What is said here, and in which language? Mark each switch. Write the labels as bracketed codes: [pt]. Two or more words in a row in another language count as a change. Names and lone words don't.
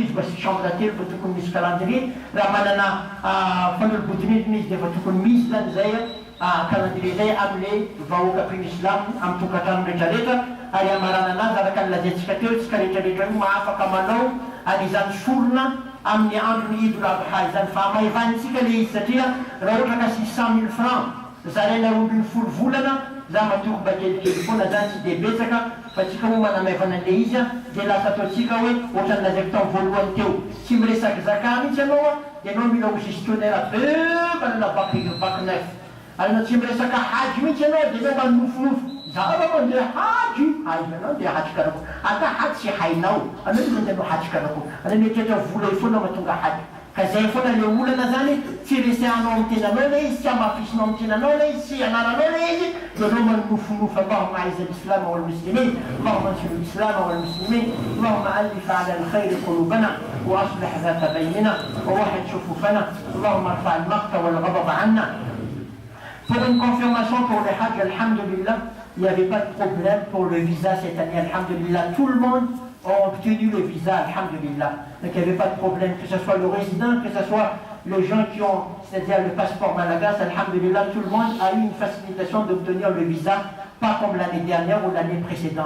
[mg] izy basy chambre telo fa tokony misy calendrier raha manana fanolobodinidrina izy dia fa tokony misy zany zay calendrier zay amile vahoaka mpino islam amin'ny tokatrano rehetrarehetra ary amarana anazy araka nylazaintsika teo tsika rehetrarehetra io maafaka manao an'izany sorona amin'ny androny Eid al-Adha izany fa maivanitsika le izy satria raha ohatra ka 600 000 francs zaraina 20 volana za matoky mba kelikely foana zany tsy dia betsaka fa tsika moa manamaivana le izy dia lasa ataotsika hoe ohatrany lazaiko tao voalohany teo tsy miresaky zaka mihitsy ianao dia anao mila ho gestionnaire manana bac 9 ary anao tsy miresaka hagy mihitsy ianao dia anao manofonofo zava mandeha hagy hainanao dia hagy karako ata hagy tsy hainao anao io mandeha anao hagy karako anao mietratra vola io foana mahatonga hagy ka zay foana le olana zany tsy resehanao amin'ny tenanao le izy tsy amafisinao amin'ny tenanao le izy tsy anaranao le izy dia anao manofonofo [ar] اللهم اعز الاسلام والمسلمين اللهم انصر الاسلام والمسلمين اللهم الف على الخير قلوبنا واصلح ذات بيننا ووحد صفوفنا اللهم ارفع المقت والغضب عنا. [fr] Pour une confirmation pour le Hajj, alhamdulillah, il n'y avait pas de problème pour le visa cette année, alhamdulillah. Tout le monde a obtenu le visa, alhamdulillah. Donc il n'y avait pas de problème, que ce soit le résident, que ce soit les gens qui ont, c'est-à-dire le passeport malagas, alhamdulillah, tout le monde a eu une facilitation d'obtenir le visa, pas comme l'année dernière ou l'année précédente.